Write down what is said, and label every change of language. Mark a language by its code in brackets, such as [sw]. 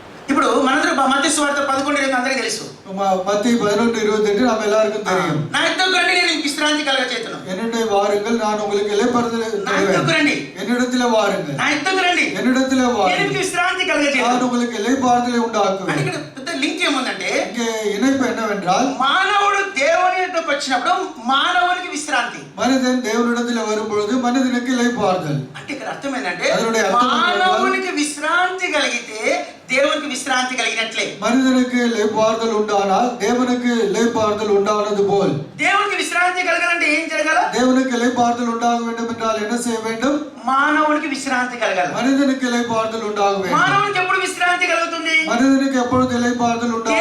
[te] ఇప్పుడు మనందరూ మత్తయి సువార్త 11:20 అందరికీ తెలుసు. [ta] மத்தேயு 11:28 நாம் எல்லாருக்கும் தெரியும். [te] నా యుద్ధకు రండి నేను మీకు విశ్రాంతి కలగచేతును. [ta] என்னிடத்தில் வாருங்கள் நான் உங்களுக்கு இளைப்பாறுதல் தருவேன். [te] నా యుద్ధకు రండి. [ta] என்னிடத்தில் வாருங்கள். [te] నా యుద్ధకు రండి. [ta] என்னிடத்தில் [te] నేను [ta] வாருங்கள். [te] మీకు విశ్రాంతి కలగచేతును. [ta] நான் உங்களுக்கு இளைப்பாறுதலை உண்டாக்குவேன். [te] ఇక్కడ పెద్ద లింక్ ఏముందంటే [ta] இங்கே இணைப்பு என்னவென்றால் [te] మానవుడు దేవుని యొద్దకు వచ్చినప్పుడు మానవునికి విశ్రాంతి. [ta] மனிதன் தேவனிடத்தில் வரும்பொழுது மனிதனுக்கு இளைப்பாறுதல். [te] అంటే ఇక్కడ అర్థం ఏంటంటే [ta] அதனுடைய அர்த்தம் [te] మానవునికి విశ్రాంతి కలిగితే దేవునికి విశ్రాంతి కలిగినట్లే. [ta] மனிதனுக்கு இளைப்பாறுதல் உண்டானால் தேவனுக்கு இளைப்பாறுதல் உண்டானது போல். [te] దేవునికి విశ్రాంతి కలగాలంటే ఏం జరగాల? [ta] தேவனுக்கு இளைப்பாறுதல் உண்டாக வேண்டும் என்றால் என்ன செய்ய வேண்டும்? [te] మానవునికి విశ్రాంతి కలగాలి. [ta] மனிதனுக்கு இளைப்பாறுதல் உண்டாக வேண்டும். [te] మానవునికి ఎప్పుడు విశ్రాంతి కలుగుతుంది? [ta] மனிதனுக்கு எப்பொழுது இளைப்பாறுதல் உண்டாகும்?